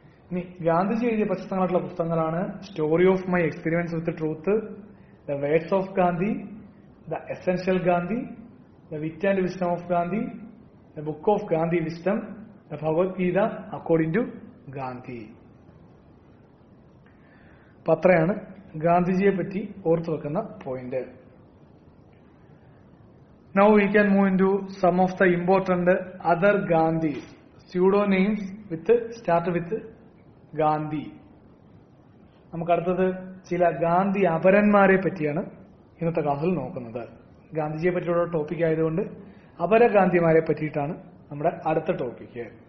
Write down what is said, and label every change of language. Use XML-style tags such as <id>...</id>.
<ml>ഇനി ഗാന്ധിജി എഴുതിയ പ്രശസ്തങ്ങളായിട്ടുള്ള പുസ്തകങ്ങളാണ് story of my experiments with truth, the words of Gandhi, the essential Gandhi, the wit and wisdom of Gandhi, the book of Gandhi wisdom, the Bhagavad Gita according to Gandhi. അപ്പൊ അത്രയാണ് ഗാന്ധിജിയെ പറ്റി ഓർത്തു വെക്കുന്ന point.</ml> <en>Now we can move into some of the important other Gandhis, pseudonames start with Gandhi.</en> <ml>നമുക്ക് അടുത്തത് ചില ഗാന്ധി അപരന്മാരെ പറ്റിയാണ് ഇന്നത്തെ ക്ലാസ്സിൽ നോക്കുന്നത്. ഗാന്ധിജിയെ പറ്റിയുള്ള ടോപ്പിക് ആയതുകൊണ്ട് അപര ഗാന്ധിമാരെ പറ്റിയിട്ടാണ് നമ്മുടെ അടുത്ത ടോപ്പിക്.</ml>